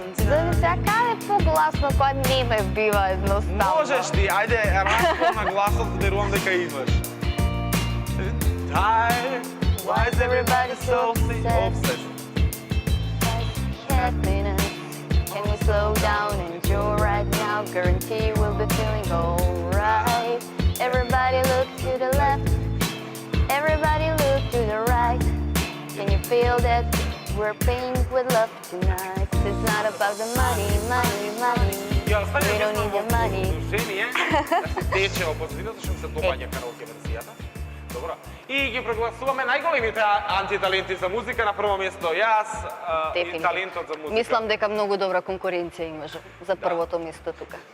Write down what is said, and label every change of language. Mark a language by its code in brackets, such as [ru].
[mk] Дали сега е погласно кога не ме бива едноставно? Можеш ти, ајде, распон на гласот, верувам дека имаш. [en] Tired, why is everybody so obsessed? Happiness. Can we slow down and enjoy right now? Guarantee we'll be feeling alright. Everybody look to the left. Everybody look to the right. Can you feel that? We're paying with love tonight. It's not about the money. We don't need your money. [mk] Да се тече опозитивно, зашто се допаѓа караоке версијата. Добро. И ги прогласуваме најголемите антиталенти за музика на прво место. Јас и талентот за музика. Мислам дека многу добра конкуренција имаш за првото место тука.